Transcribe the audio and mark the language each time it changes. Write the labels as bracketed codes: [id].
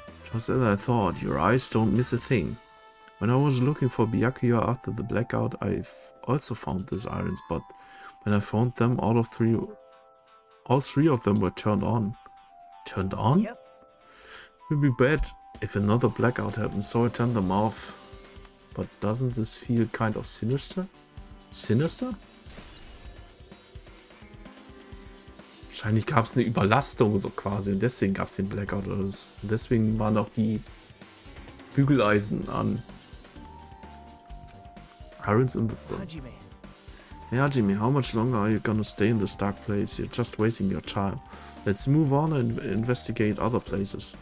[en] Just as I thought, your eyes don't miss a thing. When I was looking for Byakuya after the blackout, I've also found these irons, but when I found them, all 3 of them were turned on. Turned on? Yep. It would be bad if another blackout happened, so I turned them off. But doesn't this feel kind of sinister? Sinister? [de] Wahrscheinlich gab es eine Überlastung so quasi und deswegen gab es den Blackout oder so. Und deswegen waren auch die Bügeleisen an. [en] Irons in the stone. Hajime. Hey Hajime, how much longer are you gonna stay in this dark place? You're just wasting your time. Let's move on and investigate other places.